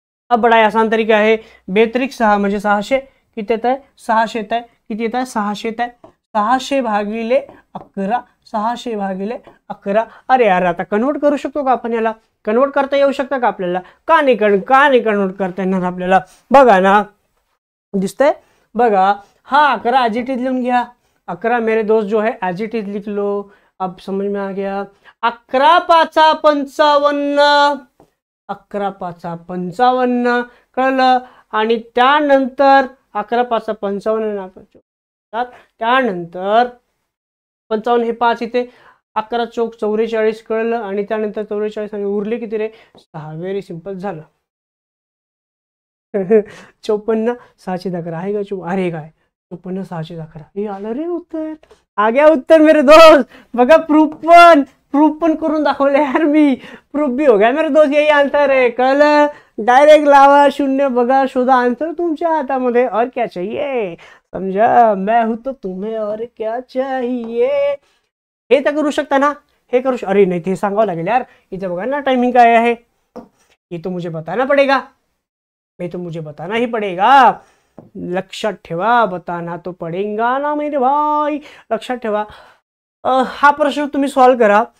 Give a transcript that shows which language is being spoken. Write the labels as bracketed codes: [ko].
[hi] अब बड़ा आसान तरीका है. [mr] 2×6 म्हणजे 600. किती येत आहे? 600 येत आहे. किती येत आहे? 600 येत आहे. 600 भागिले 11. 600 भागिले 11. अरे यार, आता कन्वर्ट करू शकतो का आपण? याला कन्वर्ट करता येऊ शकतं का आपल्याला? का नाही कन्वर्ट करता येणार आपल्याला? बघा ना, दिसतंय बघा. हा 11 एज इट इज लिखून घ्या. [hi] 11 मेरे दोस्त जो है एज इट इज लिख लो. अब समझ में आ गया. 11 पाचा 55. [mr] 11 पाचा 55 कळलं. आणि त्यानंतर 11 पाचा 55 त्यानंतर 55 हे 5 इथे. 11 चौक 44 कळलं. आणि त्यानंतर 44 आणि उरले किती रे? 6. व्हेरी सिंपल झालं. 54 611 आहे का? अरे काय 54 611 हे आलं रे उत्तर. [hi] आ गया उत्तर मेरे दोस्त. [mr] बघा, प्रूफ पण करून दाखवलं यार मी. [hi] प्रूफ भी हो गया मेरे दोस्त. [mr] यही आन्सर आहे. कळलं? डायरेक्ट लावा शून्य. बघा, शोधा आन्सर तुमच्या हातामध्ये. [hi] और क्या चाहिए? समझा? मैं हूं तो तुम्हें और क्या चाहिए. [mr] हे तर करू शकता ना? हे करू अरे नाही, ते सांगावं लागेल यार. इथं बघा ना टायमिंग काय आहे. [hi] ये तो मुझे बताना पड़ेगा. बताना ही पड़ेगा. [mr] लक्षात ठेवा, [hi] बताना तो पडेगा ना मेरे भाई. लक्षात ठेवा. [mr] हा प्रश्न तुम्ही सॉल्व करा.